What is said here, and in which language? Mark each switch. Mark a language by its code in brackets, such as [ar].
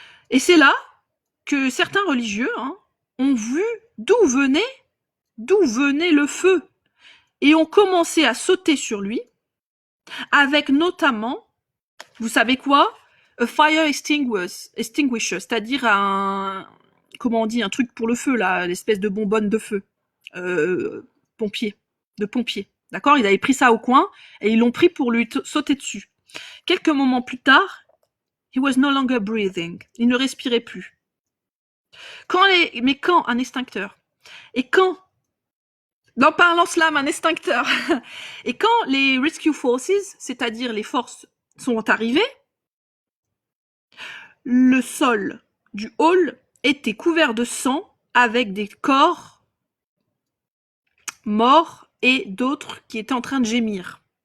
[fr] Et c'est là que certains religieux ont vu d'où venait le feu, et ont commencé à sauter sur lui, avec notamment, vous savez quoi? [en] A fire extinguisher, [fr] c'est-à-dire comment on dit, un truc pour le feu, là, l'espèce de bonbonne de feu. Pompier. D'accord? Ils avaient pris ça au coin, et ils l'ont pris pour lui sauter dessus. Quelques moments plus tard, [en] he was no longer breathing. [fr] Il ne respirait plus. Quand un extincteur. Et quand, non pas un lance-flamme, un extincteur. Et quand les [en] rescue forces, [fr] c'est-à-dire les forces, sont arrivées, le sol du hall était couvert de sang avec des corps morts et d'autres qui étaient en train de gémir.